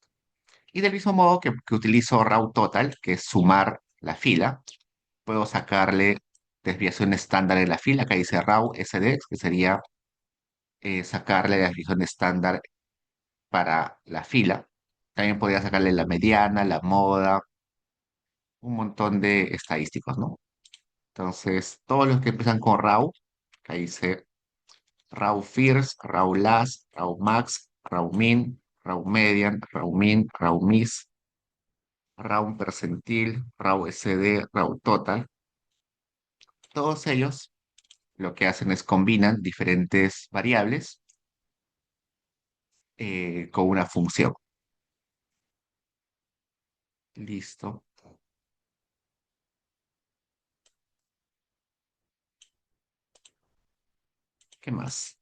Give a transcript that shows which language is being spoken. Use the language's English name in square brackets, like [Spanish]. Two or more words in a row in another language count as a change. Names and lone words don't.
[Spanish] Y del mismo modo que utilizo [English] raw total, [Spanish] que es sumar la fila, puedo sacarle desviación estándar en la fila, que dice [English] raw SD, [Spanish] que sería sacarle la desviación estándar para la fila. También podría sacarle la mediana, la moda, un montón de estadísticos, ¿no? Entonces, todos los que empiezan con raw, que dice [English] raw first, raw last, raw max, raw min, raw median, raw min, raw miss, Raw percentil, Raw SD, Raw total. [Spanish] Todos ellos lo que hacen es combinan diferentes variables con una función. Listo. ¿Qué más?